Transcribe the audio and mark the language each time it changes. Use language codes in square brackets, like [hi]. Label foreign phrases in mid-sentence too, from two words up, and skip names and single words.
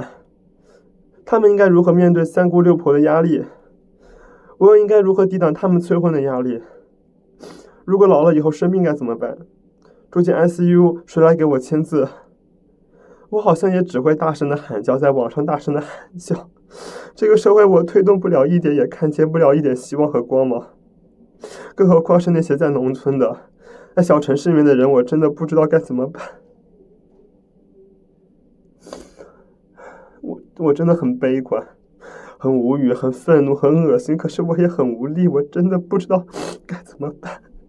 [zh] 他們應該如何面對三姑六婆的壓力？我又應該如何抵擋他們催婚的壓力？如果老了以後生病該怎麼辦？住進 ICU 誰來給我簽字？我好像也只會大聲的喊叫，在網上大聲的喊叫。這個社會我推動不了一點，也看見不了一點希望和光芒。更何況是那些在農村的、在小城市裡面的人，我真的不知道該怎麼辦。我真的很悲觀，很無語，很憤怒，很惡心，可是我也很無力，我真的不知道該怎麼辦。